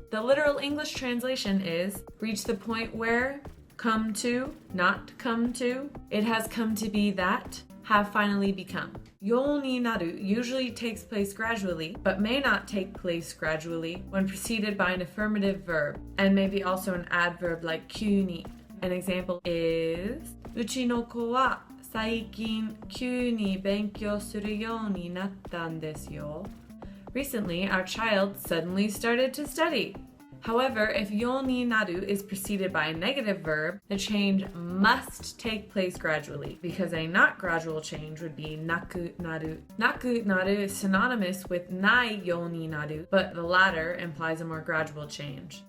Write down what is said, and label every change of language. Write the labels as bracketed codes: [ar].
[en] The literal English translation is reach the point where, come to, not come to, it has come to be that, have finally become. Yo ni naru usually takes place gradually, but may not take place gradually when preceded by an affirmative verb, and maybe also an adverb like kyuni. An example is [ja] うちの子は最近急に勉強するようになったんですよ. [en] Recently, our child suddenly started to study. However, if yo ni naru is preceded by a negative verb, the change must take place gradually, because a not gradual change would be naku naru. Naku naru is synonymous with nai yo ni naru, but the latter implies a more gradual change.